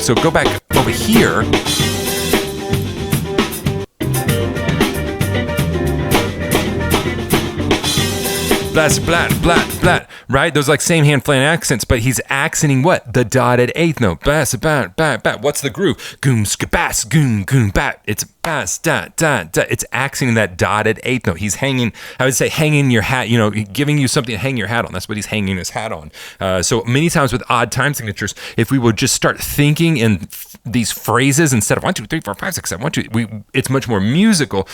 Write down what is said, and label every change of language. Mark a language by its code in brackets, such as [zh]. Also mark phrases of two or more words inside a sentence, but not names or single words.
[en] So go back over here. Blat, right? Those like same hand flam accents, but he's accenting what? The dotted eighth note. What's the groove? Goom, skabas, goom, goom, bat. It's bas, da, da, da. It's accenting that dotted eighth note. He's hanging, I would say, hanging your hat, giving you something to hang your hat on. That's what he's hanging his hat on. So many times with odd time signatures, if we would just start thinking in these phrases instead of 1, 2, 3, 4, 5, 6, 7, 1, 2, it's much more musical.